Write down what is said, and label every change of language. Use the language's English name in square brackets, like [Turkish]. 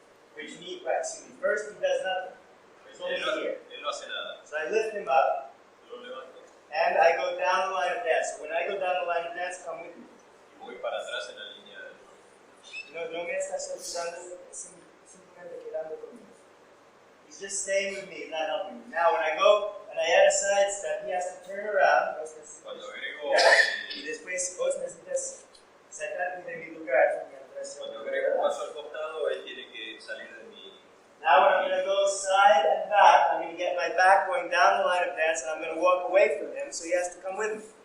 [English] Which means, right, excuse me, first he does nothing. It's only here. So I lift him up, and I go down the line of dance. So when I go down the line of dance, come with me. [Spanish] No me estás ayudando, simplemente quedando conmigo. [English] He's just staying with me, not helping me. Now when I go, and I add a side step, he has to turn around. [Spanish] Y después vos necesitas sacarte de mi lugar. Cuando agrego un paso al costado, él tiene que salir de mi... [English] Now when I'm going to go side and back, I'm going to get my back going down the line of dance, and I'm going to walk away from him, so he has to come with me.